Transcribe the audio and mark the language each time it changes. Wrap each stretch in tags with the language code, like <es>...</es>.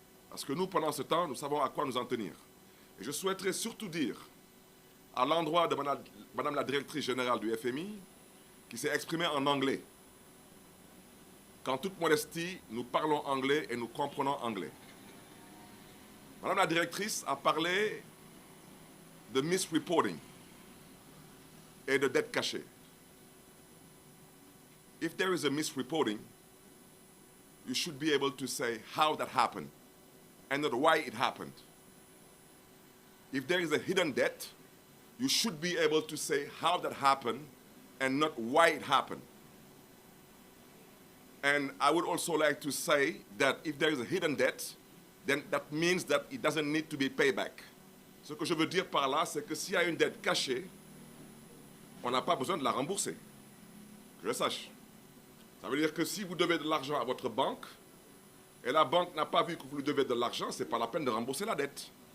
<fr>Parce que nous, pendant ce temps, nous savons à quoi nous en tenir. Et je souhaiterais surtout dire, à l'endroit de Madame la directrice générale du FMI, qui s'est exprimée en anglais, qu'en toute modestie, nous parlons anglais et nous comprenons anglais. Madame la directrice a parlé de misreporting et de dette cachée.</fr> <en>If there is a misreporting, you should be able to say how that happened. and not why it happened. If there is a hidden debt, you should be able to say how that happened and not why it happened. And I would also like to say that if there is a hidden debt, then that means that it doesn't need to be paid back.</en> <fr>Ce que je veux dire par là, c'est que s'il y a une dette cachée, on n'a pas besoin de la rembourser. Que je sache. Ça veut dire que si vous devez de l'argent à votre banque, et la banque n'a pas vu que vous lui devez de l'argent, ce n'est pas la peine de rembourser la dette.</fr>